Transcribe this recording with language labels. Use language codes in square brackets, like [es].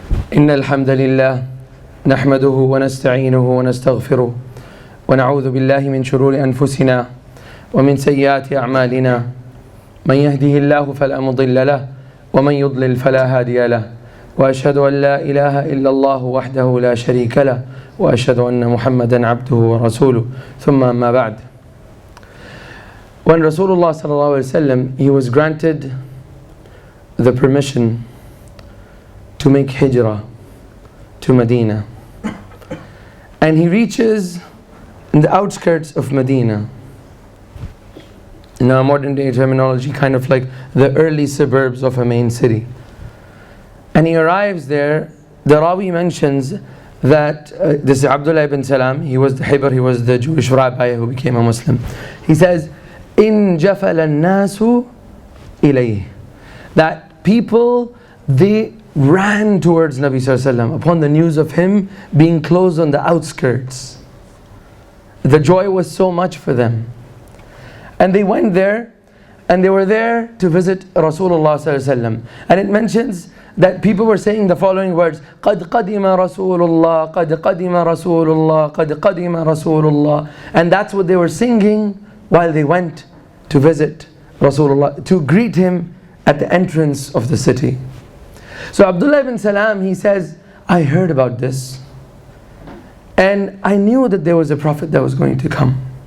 [ar] إن الحمد لله نحمده ونستعينه ونستغفره ونعوذ بالله من شرور أنفسنا ومن سيئات أعمالنا من يهده الله فلا مضل له ومن يضلل فلا هادي له وأشهد أن لا إله إلا الله وحده لا شريك له وأشهد أن محمدا عبده ورسوله ثم أما بعد. [en] When Rasulullah sallallahu alaihi wasallam, he was granted the permission to make hijrah to Medina, and he reaches in the outskirts of Medina, in our modern day terminology, kind of like the early suburbs of a main city. And he arrives there. The Rawi mentions that this is Abdullah ibn Salam, he was the Hibr, he was the Jewish rabbi who became a Muslim. He says, [ar] إِن جَفَلَ النَّاسُ إِلَيْهِ, [en] that people, they ran towards Nabi sallallahu alaihi wasallam upon the news of him being close on the outskirts. The joy was so much for them. And they went there, and they were there to visit Rasulullah sallallahu alaihi wasallam. And it mentions that people were saying the following words: [ar] قَدْ قَدِمَ رَسُولُ اللَّهِ قَدْ قَدِمَ رَسُولُ اللَّهِ قَدْ قَدِمَ رَسُولُ اللَّهِ. [en] And that's what they were singing while they went to visit Rasulullah, to greet him at the entrance of the city. So Abdullah ibn Salam, he says, I heard about this, and I knew that there was a prophet that was going to come.